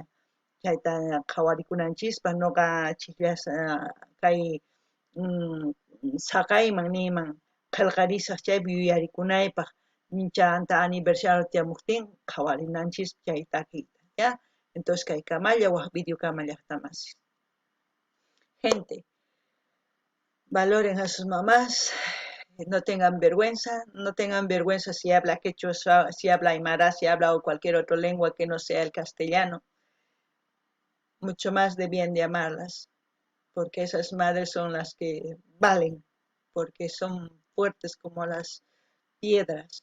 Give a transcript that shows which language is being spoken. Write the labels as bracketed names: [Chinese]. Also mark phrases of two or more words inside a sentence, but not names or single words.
[Quechua] Chayta qhawarikunanchikpa noqa chiklas kay saqayman niyman qillqarisaq chaypi yuyarikunaypaq chanta aniversario tiamuktin qhawarinanchis chay takiyta, ¿ya? Entonces kay kamalla waq video kamallaqtamas. [Spanish] Gente, valoren a sus mamás, no tengan vergüenza si habla quechua, si habla aymara, si habla o cualquier otra lengua que no sea el castellano. Mucho más debían de amarlas, porque esas madres son las que valen, porque son fuertes como las piedras.